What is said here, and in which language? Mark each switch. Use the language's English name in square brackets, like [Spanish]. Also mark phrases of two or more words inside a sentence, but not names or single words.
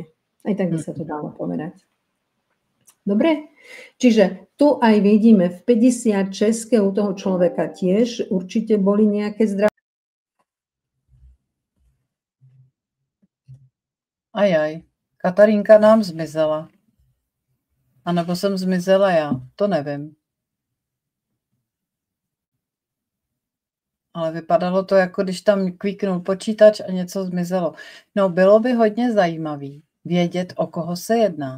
[Slovak] Aj tak by sa to dalo povedať. Dobre? Čiže tu aj vidíme v 56 u toho človeka tiež určite boli nejaké zdravie. Ajaj, Katarínka nám zmizela. [Czech] A nebo jsem zmizela já, to nevím. Ale vypadalo to, jako když tam kvíknul počítač a něco zmizelo. No, bylo by hodně zajímavý vědět, o koho se jedná.